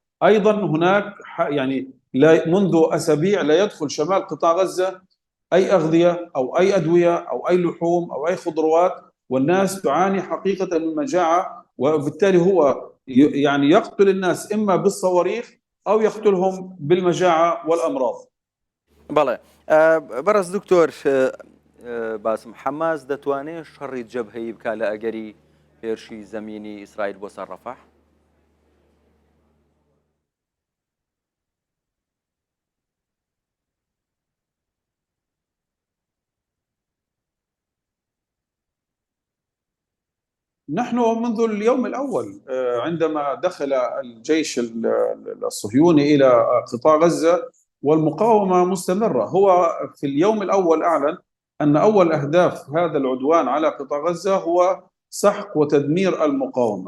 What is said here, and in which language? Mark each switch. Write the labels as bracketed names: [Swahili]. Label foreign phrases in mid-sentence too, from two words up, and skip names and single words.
[Arabic] أيضا هناك منذ أسابيع لا يدخل شمال قطاع غزة أي أغذية أو أي أدوية أو أي لحوم أو أي خضروات، والناس تعاني حقيقة من مجاعة، وبالتالي هو يقتل الناس إما بالصواريخ أو يقتلهم بالمجاعة والأمراض. [Central Kurdish] بەڵێ بەڕێز دکتۆر باسم حماس دەتوانێت شەڕی جەبهەیی بکات لە ئەگەری هێرشی زەمینی ئیسرائیل بۆ سەر ڕەفح؟ [Arabic] نحن منذ اليوم الأول عندما دخل الجيش الصهيوني إلى قطاع غزة والمقاومة مستمرة، هو في اليوم الأول أعلن أن أول أهداف هذا العدوان على قطاع غزة هو سحق وتدمير المقاومة.